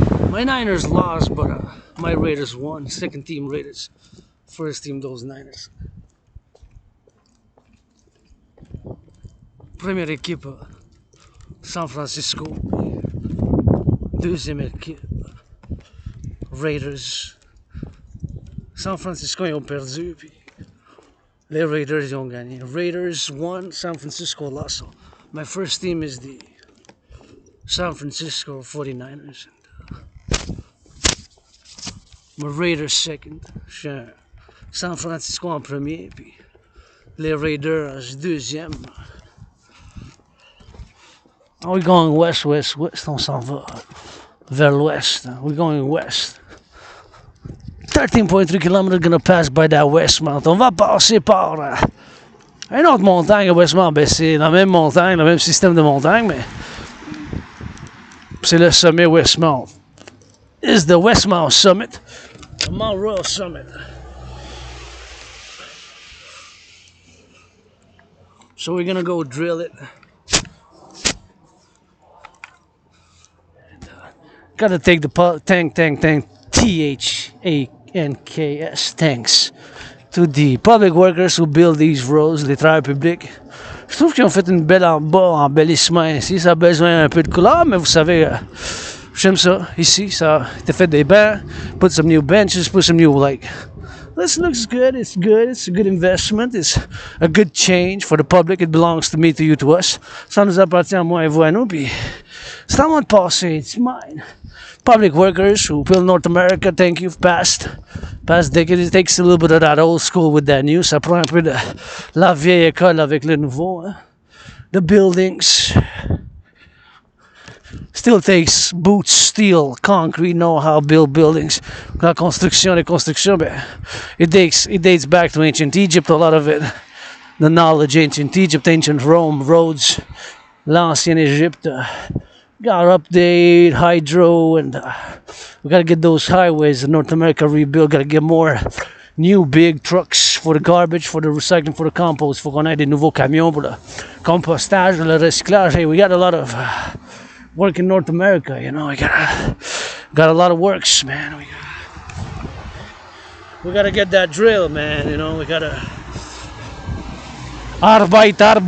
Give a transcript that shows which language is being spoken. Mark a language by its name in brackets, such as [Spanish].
[English] My Niners lost, but my Raiders won. Second team Raiders. First team those Niners. [French] Première équipe San Francisco. Deuxième équipe Raiders. San Francisco ils ont perdu, puis les Raiders ils ont gagné. [English] Raiders won, San Francisco lost. So my first team is the San Francisco 49ers. My Raiders second. [French] San Francisco en premier, puis les Raiders deuxième. [English] We're going west, [French] on s'en va vers l'ouest. [English] We're going west. 13.3 km gonna pass by that West Mount. [French] On va passer par une autre montagne à West Mount. Ben, c'est la même montagne, le même système de montagne, mais c'est le sommet West Mount. [English] It's the West Mount Summit, the Mount Royal Summit. So we're gonna go drill it. Gotta take the tank, THANKS, thanks to the public workers who build these roads, [French] les travailleurs publics. Je trouve qu'ils ont fait une belle embellissement ici. Ça a besoin un peu de couleur, mais vous savez, j'aime ça. Ici, ça a été fait des bancs, [English] put some new benches, put some new, this looks good, it's a good investment, it's a good change for the public, it belongs to me, to you, to us. [French] Ça nous appartient à moi et vous à nous, puis c'est à moi de passer, [English] it's mine. Public workers who build North America, thank you, past decade. It takes a little bit of that old school with that new. [French] Ça prend un peu de la vieille école avec le nouveau. [English] Hein? The buildings. Still takes boots, steel, concrete, know how to build buildings. [French] La construction, les constructions, ben, [English] it dates back to ancient Egypt, a lot of it. The knowledge, ancient Egypt, ancient Rome, roads, [French] l'ancienne Egypte. [English] Gotta update hydro, and we gotta get those highways in North America rebuilt. Gotta get more new big trucks for the garbage, for the recycling, for the compost. [French] Faut qu'on ait des nouveaux camions pour le compostage, le recyclage. [English] Hey, we got a lot of work in North America, you know. We got a lot of works, man. We gotta get that drill, man. You know, we gotta Arbeit.